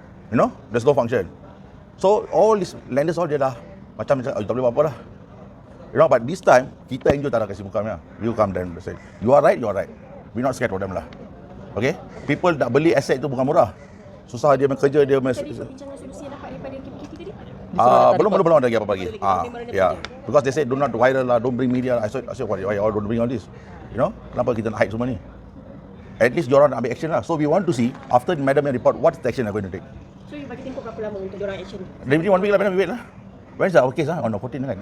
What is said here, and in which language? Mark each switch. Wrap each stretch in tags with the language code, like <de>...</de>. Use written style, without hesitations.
<en>You know, there's no function. So all these lenders all</en> <ms>dia dah macam tak boleh buat apa dah.</ms> <en>You know, but this time</en> <ms>kita NGO tak nak kasih muka dia.</ms> <en>You come then say, you are right. We not scared of them lah.</en> <ms>Okay? People nak beli aset tu bukan murah. Susah dia bekerja, dia Bincangan solusi yang dapat daripada KPKT tadi? belum ada lagi apa lagi. Yeah.</ms> <en>Because they say do not viral lah, don't bring media. I said why all don't bring all this? You know,</en> <ms>kenapa kita nak hide semua ni?</ms> <en>At least</en> <ms>diorang nak ambil action lah.</ms> <en>So we want to see after madam yang report what's the action they're going to take. So you</en> <ms>bagi tempoh berapa lama untuk diorang action?</ms> <en>Within 1 week lah, madam, we wait lah. When is our case lah? On the 14 kan?</en>